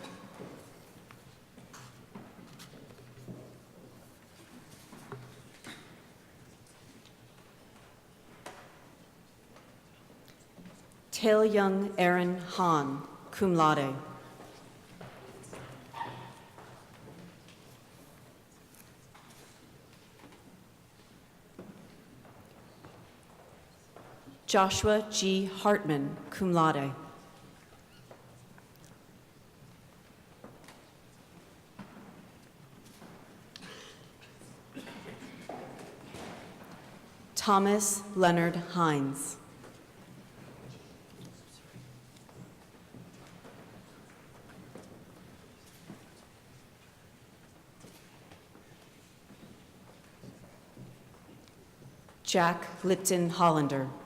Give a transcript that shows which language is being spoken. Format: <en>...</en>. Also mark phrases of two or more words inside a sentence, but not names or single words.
<en>Tail Young Aaron Hahn,</en> <la>cum laude.</la> <en>Joshua G. Hartman,</en> <la>cum laude.</la> <en>Thomas Leonard Hines. Jack Lipton Hollander.</en>